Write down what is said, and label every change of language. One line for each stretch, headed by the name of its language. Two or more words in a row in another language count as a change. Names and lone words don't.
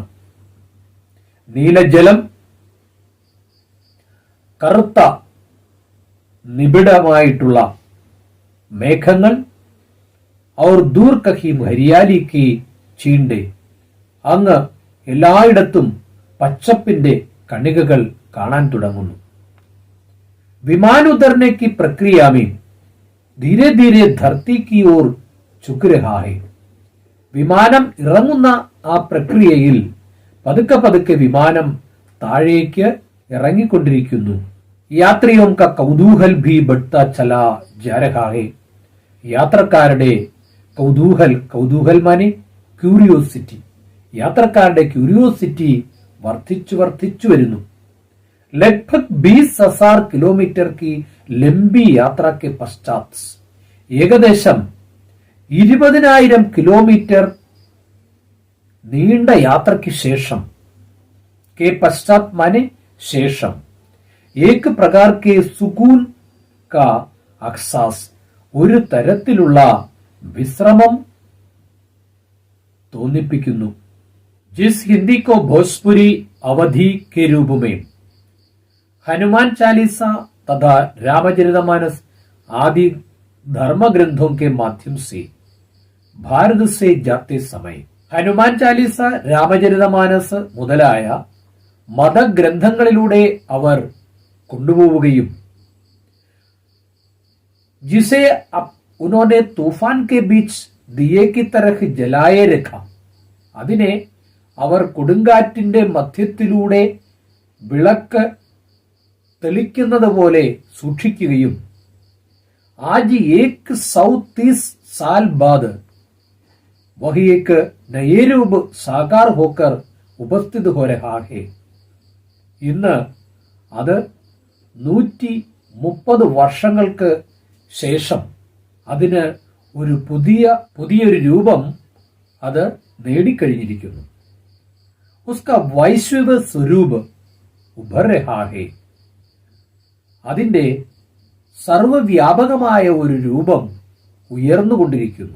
Malayalam: നീലജലം, കറുത്ത നിബിഡമായിട്ടുള്ള മേഘങ്ങൾ,
Hindi: और दूर कहीं हरियाली के छींटे,
Malayalam: അങ്ങ് എല്ലായിടത്തും പച്ചപ്പിന്റെ കണികകൾ കാണാൻ തുടങ്ങുന്നു.
Hindi: विमान उतरने की प्रक्रिया में धीरे धीरे धरती की ओर झुक रहा है.
Malayalam: വിമാനം ഇറങ്ങുന്ന ആ പ്രക്രിയയിൽ പതുക്കെ പതുക്കെ വിമാനം താഴേക്ക് ഇറങ്ങിക്കൊണ്ടിരിക്കുന്നു.
Hindi: യാത്രിയോं का कौतूहल भी बढ़ता चला जा रहा है.
Malayalam: യാത്രക്കാരുടെ
Hindi: कौतूहल माने
Malayalam: ക്യൂരിയോസിറ്റി, യാത്രക്കാരുടെ ക്യൂരിയോസിറ്റി വർദ്ധിച്ചു വരുന്നു.
Hindi: लगभग 20,000 किलोमीटर की लंबी यात्रा के पश्चात,
Malayalam: ഏകദേശം 20,000 കിലോമീറ്റർ നീണ്ട യാത്രയ്ക്ക് ശേഷം,
Hindi: के पश्चात माने ശേഷം, एक प्रकार के सुकून का अहसास,
Malayalam: ഒരു തരത്തിലുള്ള വിശ്രമം തോന്നിപ്പിക്കുന്നു.
Hindi: जिस हिंदी को भोजपुरी अवधी के रूप में हनुमान चालीसा तथा रामचरितमानस आदि धर्म ग्रंथों के माध्यम से भारत से जाते समय
Malayalam: ഹനുമാൻ ചാലീസ, രാമചരിതമാനസ് മുതലായ മതഗ്രന്ഥങ്ങളിലൂടെ അവർ കൊണ്ടുപോവുകയും
Hindi: ജിസെ ഉन्होंने तूफान के बीच दिए की तरह जलाए रखा,
Malayalam: അതിനെ അവർ കൊടുങ്കാറ്റിന്റെ മധ്യത്തിലൂടെ വിളക്ക് തെളിക്കുന്നത് പോലെ സൂക്ഷിക്കുകയും
Hindi: ആജ് 130 साल बाद वही एक नए रूप साकार होकर उपस्थित हो रहा है.
Malayalam: ഇന്ന് അത് 130 വർഷങ്ങൾക്ക് ശേഷം അതിന് ഒരു പുതിയൊരു രൂപം അത് നേടിക്കഴിഞ്ഞിരിക്കുന്നു.
Hindi: उसका वैश्विक स्वरूप उभर रहा है,
Malayalam: അതിന്റെ സർവവ്യാപകമായ ഒരു രൂപം ഉയർന്നുകൊണ്ടിരിക്കുന്നു.